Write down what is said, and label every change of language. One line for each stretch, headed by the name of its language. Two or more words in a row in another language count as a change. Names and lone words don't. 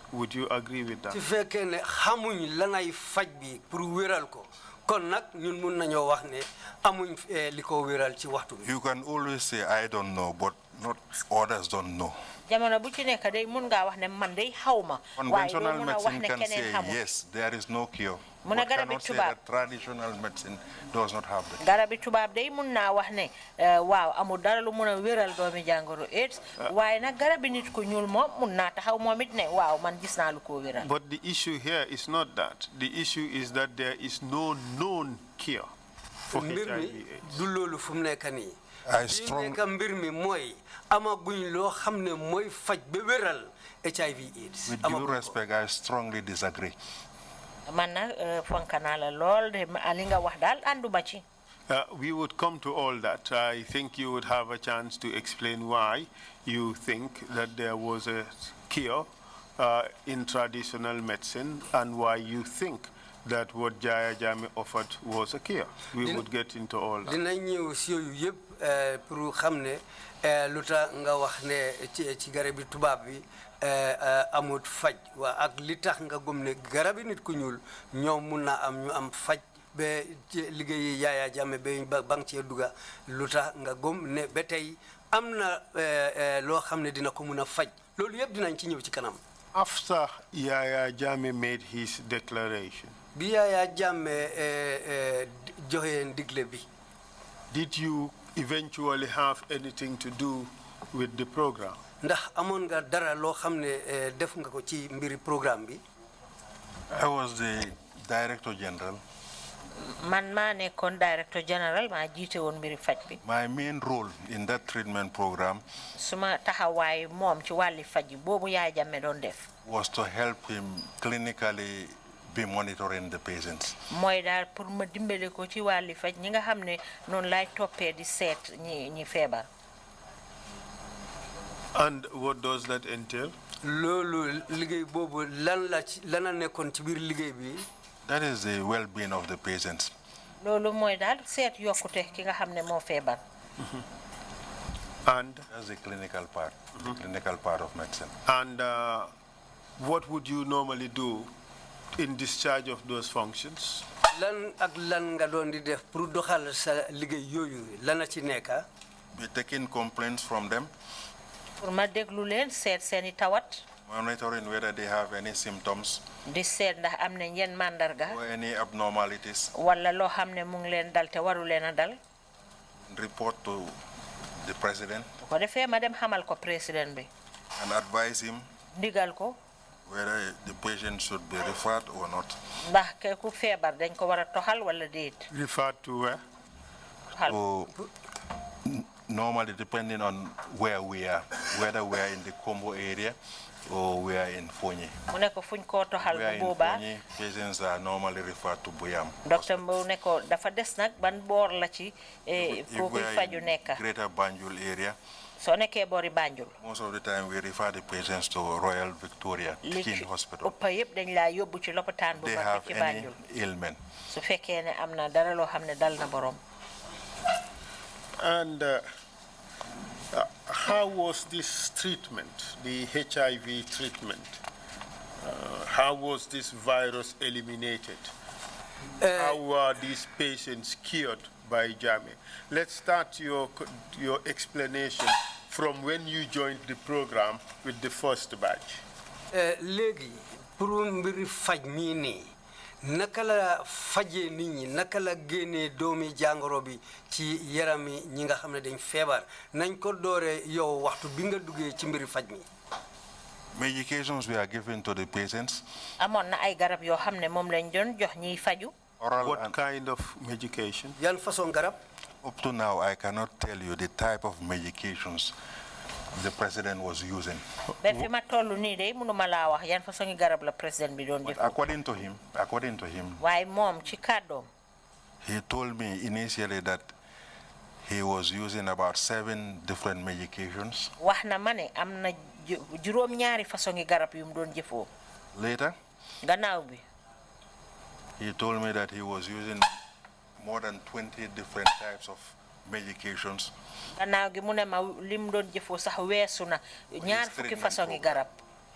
English: Would you agree with that?
Wolof: su fekkee ne xamuñ lanay faj bi pour wéral ko kon nag ñun mun nañoo wax ne amuñ li ko wéral ci waxtu bi.
English: You can always say I don't know, but not others don't know.
Wolof: jamono bu ci nekk day mun ngaa wax ne man day xaw ma.
English: Conventional medicine can say yes, there is no cure. But cannot say that traditional medicine does not have that.
Wolof: Garabi tubab day mun na wax ne waaw amul dara lu mun a wéral doomi jàngoro AIDS waaye nag garabi nit ku ñuul moom mun naa taxaw moom it ne waaw man gis naa lu ko wéral.
English: But the issue here is not that. The issue is that there is no known cure for HIV/AIDS.
Wolof: du loolu fu mu nekk nii.
English: I strongly
Wolof: mbir mi mooy amaguñ loo xam ne mooy faj ba wéral HIV/AIDS.
English: With due respect, I strongly disagree.
Wolof: Man nag fonk naa la lool de li nga wax daal ànduma ci.
English: We would come to all that. I think you would have a chance to explain why you think that there was a cure in traditional medicine and why you think that what Jaya Jammeh offered was a cure. We would get into all that.
Wolof: Dinañ ñëw si yooyu yëpp pour xam ne lu tax nga wax ne ci garabi tubaab bi amut faj waa ak li tax nga gëm ne garabi nit ku ñuul ñoom mun naa am ñu am faj ba liggéeyi Yaya Jammeh ba bang cee duga lu tax nga gëm ne ba tey am na loo xam ne dina ko mun a faj loolu yëpp dinañ ci ñëw ci kanam.
English: After Yaya Jammeh made his declaration,
Wolof: bi Yaya Jammeh joxe ndigle bi.
English: Did you eventually have anything to do with the program?
Wolof: Ndax amoon nga dara loo xam ne def nga ko ci mbiri programme bi.
English: I was the Director General.
Wolof: Man maa nekkoon
English: Director General
Wolof: maa jiite woon mbiri faj bi.
English: My main role in that treatment program
Wolof: suma taxawaay moom ci wàlli faj boobu Yaya Jammeh doon def.
English: was to help him clinically be monitoring the patients.
Wolof: mooy daal pour ma dimbale ko ci wàlli faj ñi nga xam ne noonu laay toppee di seet ñi feebar.
English: And what does that entail?
Wolof: loolu liggéey boobu lan la nekkoon ci biir liggéey bi.
English: That is the well-being of the patients.
Wolof: loolu mooy daal seet yokkute ki nga xam ne moo feebar.
English: And that's the clinical part, the clinical part of medicine. And what would you normally do in discharge of those functions?
Wolof: lan ak lan nga doon di def pour doxal sa liggéey yooyu lan la ci nekk.
English: We're taking complaints from them.
Wolof: pour ma déglu leen seet seeni tawat.
English: Monitoring whether they have any symptoms.
Wolof: di seet ndax am nañ yenn mandarga.
English: Or any abnormalities.
Wolof: wala loo xam ne mu ngi leen dal te waru leen a dal.
English: Report to the president.
Wolof: bu ko defee ma dem xamal ko président bi.
English: And advise him.
Wolof: ndigal ko.
English: Whether the patient should be referred or not.
Wolof: ndax ke ku feebar dañ ko war a toxal wala déet.
English: Referred to where? So, normally depending on where we are, whether we are in the Combo area or we are in Fonyi.
Wolof: mu ne ko fuñ koo toxal
English: We are in
Wolof: bu boobaa.
English: Fonyi, patients are normally referred to Buyam.
Wolof: docteur Mbowe ne ko dafa des nag ban boor la ci foofu faju nekk.
English: Greater Banjul area.
Wolof: soo nekkee boori Banjul.
English: Most of the time we refer the patients to Royal Victoria King Hospital.
Wolof: ëpp yëpp dañ laa yóbbu ci lopitaan bu
English: They
Wolof: mag
English: have
Wolof: ci
English: any
Wolof: Banjul.
English: ailment.
Wolof: su fekkee ne am na dara loo xam ne dal na borom.
English: And how was this treatment, the HIV treatment? How was this virus eliminated? How were these patients cured by Jammeh? Let's start your explanation from when you joined the program with the first batch.
Wolof: léegi pour mbiri faj mii nii naka la fajee nit ñi naka la génnee doomi jàngoro bi ci yarami ñi nga xam ne dañ feebar nañ ko dooree yow waxtu bi nga duggee ci mbiri faj mi.
English: Medications we are given to the patients.
Wolof: amoon na ay garab yoo xam ne moom lañ doon jox ñiy faju.
English: What kind of medication?
Wolof: yan façon garab.
English: Up to now, I cannot tell you the type of medications the president was using.
Wolof: ben fi ma tollu nii de mënuma laa wax yan façon garab la président bi doon jëf.
English: According to him,
Wolof: waaye moom ci kàddoom.
English: he told me initially that he was using about 7 different medications.
Wolof: wax na ma ne am na juróom ñaari façon garab yu mu doon jëfoo.
English: Later,
Wolof: gannaaw bi.
English: he told me that he was using more than 20 different types of medications.
Wolof: gannaaw gi mu ne ma lim doon jëfoo sax weesu na ñaar fukki façon garab.